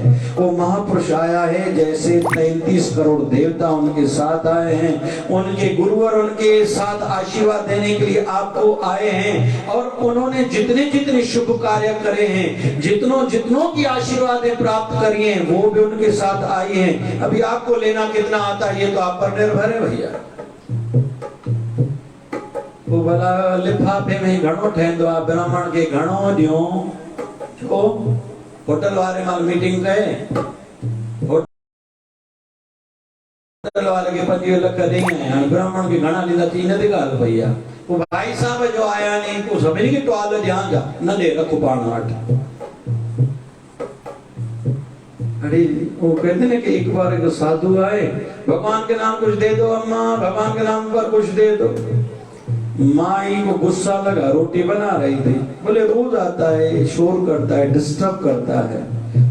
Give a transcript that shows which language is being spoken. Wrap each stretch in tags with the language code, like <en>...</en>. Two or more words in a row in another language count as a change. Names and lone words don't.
<hi>वो महापुरुष आया है, जैसे 33 करोड़ देवता उनके साथ आए हैं, उनके गुरुवर उनके साथ आशीर्वाद देने के लिए आपको आए हैं, और उन्होंने जितने शुभ कार्य करे हैं, जितनों की आशीर्वाद प्राप्त करी हैं, वो भी उनके साथ आए हैं। अभी आपको लेना कितना आता है, ये तो आप पर निर्भर है भैया।</hi> <sd>वो भला लिफाफे में घणो ठहंदो आहे, ब्राह्मण के घणो ॾियो। छो होटल वाले माल मीटिंग कहे, होटल वाले के 25 लख ॾेई आया, ब्राह्मण के घणा ॾींदा थी न थी ॻाल्हि भैया। वो भाई साहब जो आया नहीं, तू सभिनी खे टुवाल ॾियां जा, न ॾे, रखो पाण वटि।</sd> <hi>अरे वो कहते ना कि एक बार एक साधु आए, भगवान के नाम कुछ दे दो अम्मा, भगवान के नाम पर कुछ दे दो। माई को गुस्सा लगा, रोटी बना रही थी, बोले रोज आता है, शोर करता है, डिस्टर्ब करता है।</hi>